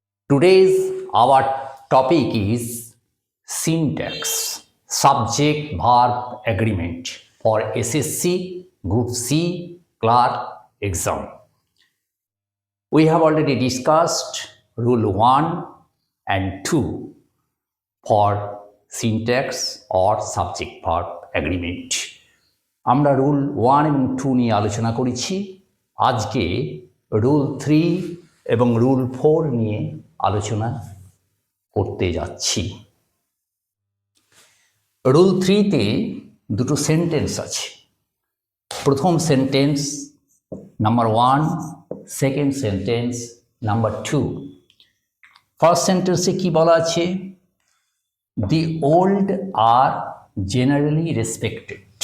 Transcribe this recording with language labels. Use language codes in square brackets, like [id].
[en] Today's our topic is syntax, subject verb agreement for SSC Group C clerk exam. We have already discussed rule 1 and 2 for syntax or subject verb agreement. [bn] আমরা rule 1 এবং 2 নিয়ে আলোচনা করেছি। আজকে rule 3 এবং rule 4 নিয়ে আলোচনা করতে যাচ্ছি। রুল 3 তে দুটো সেন্টেন্স আছে। প্রথম sentence number 1, second sentence number 2। First সেন্টেন্সে কি বলা আছে? [en] The old are generally respected.